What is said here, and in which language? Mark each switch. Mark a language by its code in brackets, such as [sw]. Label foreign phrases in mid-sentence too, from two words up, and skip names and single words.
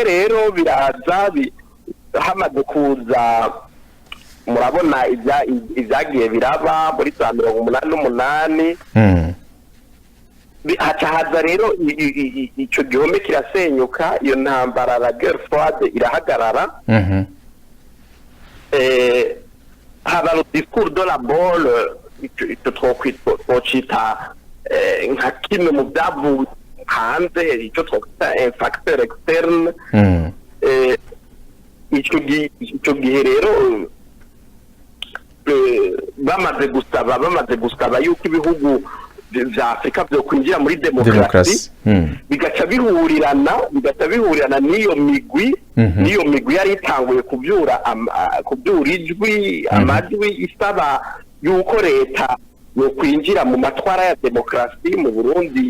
[rn] Rero biraza hamaze kuza murabona ibyagiye biraba muri za 88 haza rero icyo gihome kirasenyuka, iyo ntambara [fr] la guerre froide [rn] irahagarara. Haba [fr] le discours de la bolle [rn] icyo twocita nka kimwe mu byavuye hanze, icyo twita [fr] un facteur externe. [rn] Icyo gihe rero bamaze gusaba yuko ibihugu vya Afrika byo kwinjira muri demokrasi bigaca bihurirana n'iyo migwi yari itanguye kubyura ijwi amajwi isaba yuko leta yo kwinjira mu matwara ya demokrasi mu Burundi.